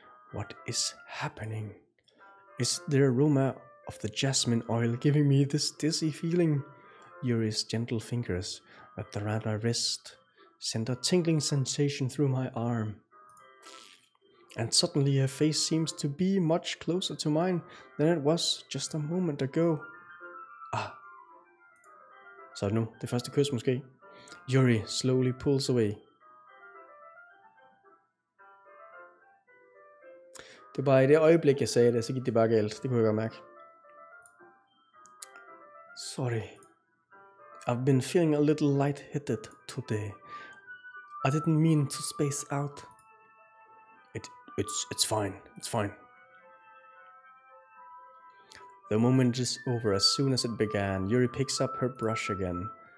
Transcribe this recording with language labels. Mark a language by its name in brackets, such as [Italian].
[English] What is happening? Is the aroma of the jasmine oil giving me this dizzy feeling? Yuri's gentle fingers wrapped around my wrist sent a tingling sensation through my arm. And suddenly her face seems to be much closer to mine than it was just a moment ago. [Danish] Så nu, det første kys måske. [English] Yuri slowly pulls away. [Danish] Det var i det øjeblik, jeg sagde det, så gik det bare galt. Det kunne jeg godt mærke. [English] Sorry. I've been feeling a little lightheaded today. I didn't mean to space out. It's fine. It's fine. The moment is over as soon as it began. Yuri picks up her brush again.